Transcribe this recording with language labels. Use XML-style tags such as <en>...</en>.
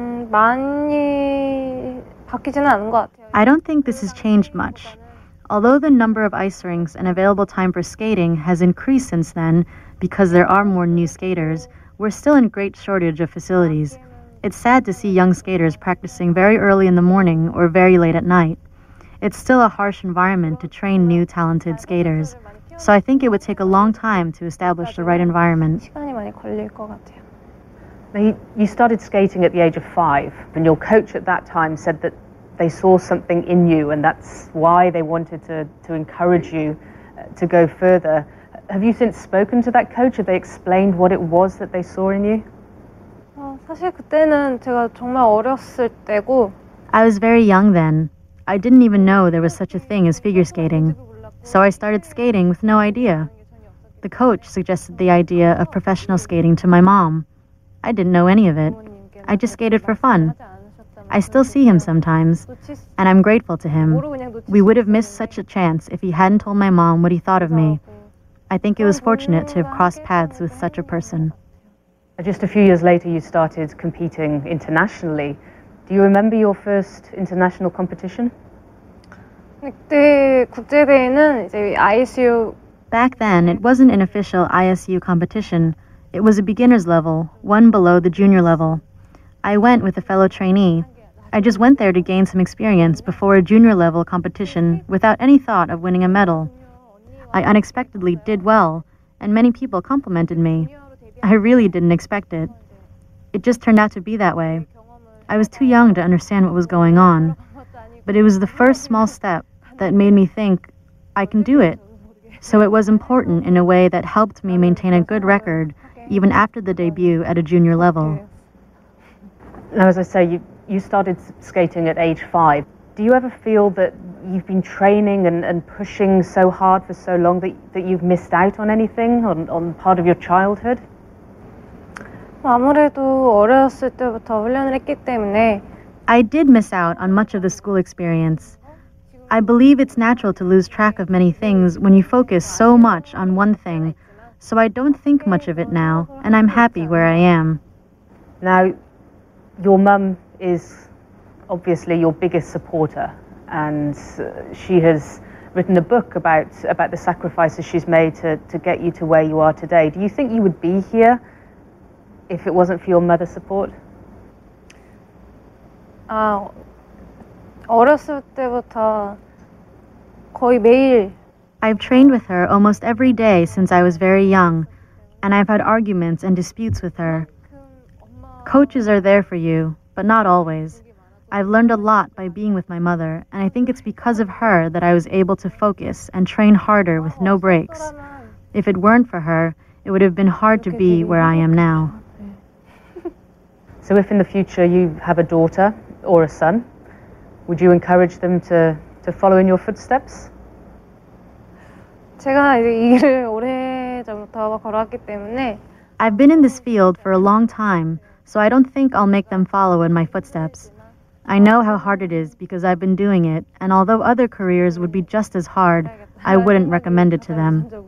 <ko>많이 바뀌지는 않은 것 같아요.</ko> <en>I don't think this has changed much. Although the number of ice rinks and available time for skating has increased since then because there are more new skaters, we're still in great shortage of facilities. It's sad to see young skaters practicing very early in the morning or very late at night. It's still a harsh environment to train new talented skaters. So I think it would take a long time to establish the right environment.</en> <ko>시간이 많이 걸릴 것 같아요.</ko> <en>Now, you started skating at the age of 5, and your coach at that time said that they saw something in you, and that's why they wanted to encourage you to go further. Have you since spoken to that coach? Have they explained what it was that they saw in you?</en> <ko>사실 그때는 제가 정말 어렸을 때고.</ko> <en>I was very young then. I didn't even know there was such a thing as figure skating. So I started skating with no idea. The coach suggested the idea of professional skating to my mom. I didn't know any of it. I just skated for fun. I still see him sometimes, and I'm grateful to him. We would have missed such a chance if he hadn't told my mom what he thought of me. I think it was fortunate to have crossed paths with such a person. Just a few years later, you started competing internationally. Do you remember your first international competition?</en> <ko>그때 국제대회는 이제 ISU.</ko> <en>Back then, it wasn't an official ISU competition. It was a beginner's level, one below the junior level. I went with a fellow trainee. I just went there to gain some experience before a junior level competition without any thought of winning a medal. I unexpectedly did well, and many people complimented me. I really didn't expect it. It just turned out to be that way. I was too young to understand what was going on, but it was the first small step that made me think, I can do it. So it was important in a way that helped me maintain a good record even after the debut at a junior level. Now, as I say, you started skating at age 5. Do you ever feel that you've been training and pushing so hard for so long that you've missed out on anything, on part of your childhood?</en> <ko>아무래도 어렸을 때부터 훈련을 했기 때문에</ko> <en>I did miss out on much of the school experience. I believe it's natural to lose track of many things when you focus so much on one thing, so I don't think much of it now, and I'm happy where I am. Now, your mum is obviously your biggest supporter, and she has written a book about the sacrifices she's made to get you to where you are today. Do you think you would be here if it wasn't for your mother's support?</en> <ko>어렸을 때부터 거의 매일</ko> <en>I've trained with her almost every day since I was very young, and I've had arguments and disputes with her. Coaches are there for you, but not always. I've learned a lot by being with my mother, and I think it's because of her that I was able to focus and train harder with no breaks. If it weren't for her, it would have been hard to be where I am now. So if in the future you have a daughter or a son, would you encourage them to follow in your footsteps?</en> <ko>제가 이제 이 길을 오래전부터 걸어왔기 때문에</ko> <en>I've been in this field for a long time, so I don't think I'll make them follow in my footsteps. I know how hard it is because I've been doing it, and although other careers would be just as hard, I wouldn't recommend it to them.</en>